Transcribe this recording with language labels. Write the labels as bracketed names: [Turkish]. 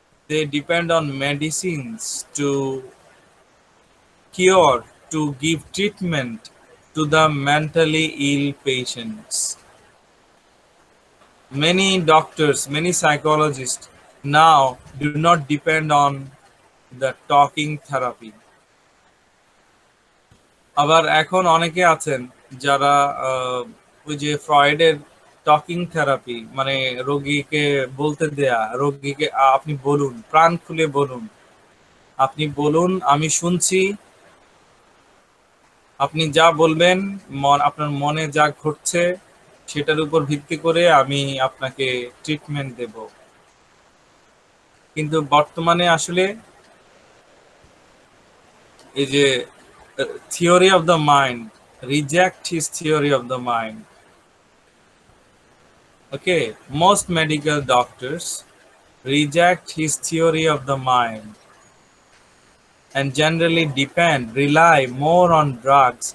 [English] They depend on medicines to cure, to give treatment to the mentally ill patients. Many doctors, many psychologists now do not depend on the talking therapy. [Bangla] আবার এখন অনেকে আছেন যারা ওই যে ফ্রয়েডের talking therapy, মানে রোগীকে বলতে দেয়া, রোগীকে আপনি বলুন, প্রাণ খুলে বলুন, আপনি বলুন আমি শুনছি, আপনি যা বলবেন, আপনার মনে যা ঘটছে সেটার উপর ভিত্তি করে আমি আপনাকে ট্রিটমেন্ট দেব। কিন্তু বর্তমানে আসলে এই যে [English] theory of the mind, reject his theory of the mind. Okay, most medical doctors reject his theory of the mind and generally rely more on drugs.